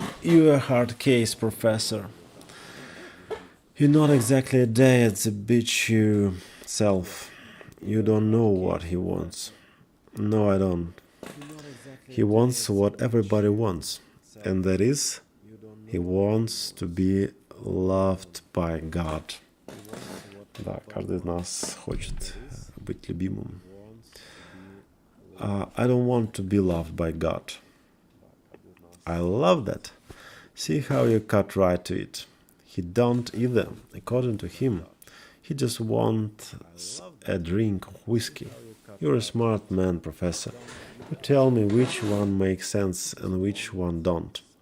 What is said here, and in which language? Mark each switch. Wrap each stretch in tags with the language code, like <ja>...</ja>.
<en>You're a hard case, Professor. You're not exactly a day at the beach yourself. You don't know what he wants. No, I don't. He wants what everybody wants, and that is, he wants to be loved by God.</en> <ru>Да, каждый из нас хочет быть любимым.</ru> <en>I don't want to be loved by God. I love that. See how you cut right to it. He don't either. According to him, he just wants a drink of whiskey. You're a smart man, Professor. You tell me which one makes sense and which one don't.</en>